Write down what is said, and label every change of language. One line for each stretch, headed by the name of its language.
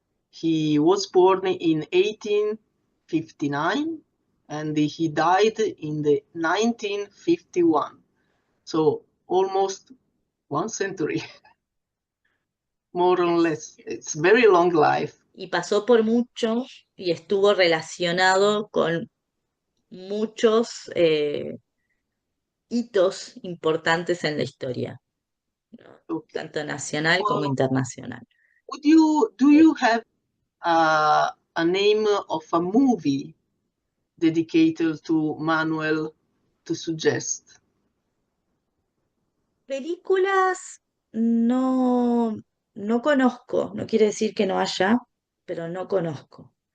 English: He was born in 1859 and he died in the 1951. So almost 1 century, more or less. It's very long life.
Spanish: Y pasó por mucho y estuvo relacionado con muchos hitos importantes en la historia, ¿no?
English: Okay.
Spanish: Tanto nacional como
English: Well,
Spanish: internacional.
English: do you have a name of a movie dedicated to Manuel to suggest?
Spanish: Películas no, no conozco, no quiere decir que no haya, pero no conozco.